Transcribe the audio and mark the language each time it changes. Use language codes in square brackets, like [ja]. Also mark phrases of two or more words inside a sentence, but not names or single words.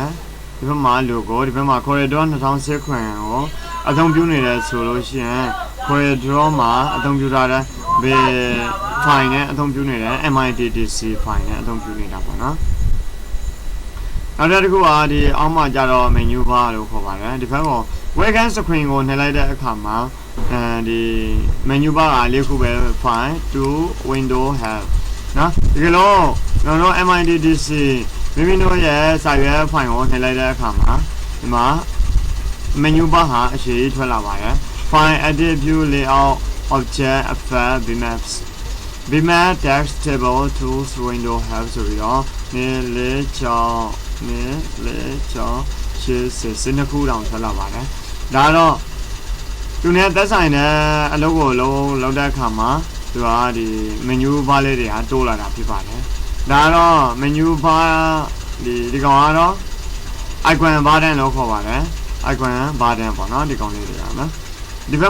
[my] ဒီဘက်မှာ logo ဒီဘက်မှာ CorelDraw 2010ခွင်ကိုအသုံးပြုနေတယ်ဆိုလို့ရှိရင် CorelDraw မှာအသုံးပြုထားတဲ့ file နဲ့အသုံးပြု နေတဲ့ MITDC file နဲ့အသုံးပြုနေတာပေါ့နော်နောက်တစ်ခုကဒီအောက်မှာကျတော့ [en] menu bar [my] လို့ခေါ် ပါတယ်ဒီဘက်က [en] welcome screen [my] ကိုနှိပ်လိုက်တဲ့အခါမှာဒီ [en] menu bar [my] ကလေးခုပဲ [en] file to window help [my] နော်ဒီလိုကျွန်တော် MITDC မိမိတို့ရဲ့စာရွက် file ကိုနှိပ်လိုက်တဲ့အခါမှာဒီမှာ [en] menu bar [my] ဟာအရှိထွက်လာပါတယ် [en] file edit view layout object effect bitmap text table tools window help [my] ဆိုပြီးတော့နေလေချော ရှင်းစနစ်ခုတောင်ထွက်လာပါတယ်ဒါတော့သူနဲ့သက်ဆိုင်တဲ့အလုပ်ကိုလုပ်တဲ့အခါမှာသူကဒီ [en] menu bar [my] လေးတွေဟာတိုးလာတာဖြစ်ပါတယ်ဒါတော့ [en] menu bar [my] ဒီကောင်ကတော့ [en] icon button [my] လို့ခေါ်ပါတယ် [en] icon button [my] ပေါ့နော်ဒီကောင်လေးတွေရနော်ဒီဘက်